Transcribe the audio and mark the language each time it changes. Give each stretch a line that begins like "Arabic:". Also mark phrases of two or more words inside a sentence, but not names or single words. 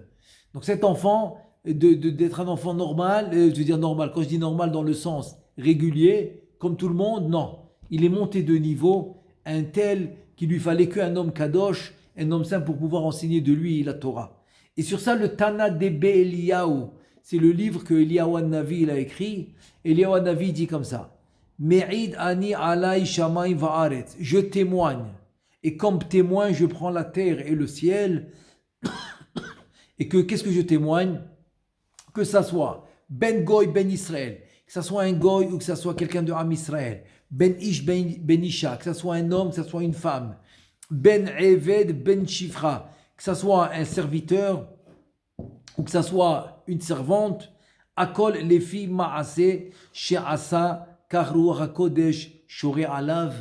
French: Donc cet enfant, d'être un enfant normal, je veux dire normal, quand je dis normal dans le sens régulier, comme tout le monde, non. Il est monté de niveau à un tel qu'il lui fallait qu'un homme kadosh, un homme saint pour pouvoir enseigner de lui la Torah. Et sur ça, le Tana Debe Eliyahu, c'est le livre que Eliyahu Navi a écrit. Eliyahu Navi dit comme ça:
Hebrew: מעיד אני עלי שמים וארץ.
French: Je témoigne. Et comme témoin, je prends la terre et le ciel. Et que, qu'est-ce que je témoigne? Que ça soit
Hebrew: בן גוי, בן ישראל,
French: que ça soit un Goy ou que ça soit quelqu'un de
Hebrew: עם ישראל, בן איש, בן אשה,
French: que ça soit un homme, que ça soit une femme,
Hebrew: בן עבד, בן שפחה,
French: que ça soit un serviteur ou que ça soit une servante,
Hebrew: הכל לפי מעשה, שעשה, רוח הקודש, שורה עליו.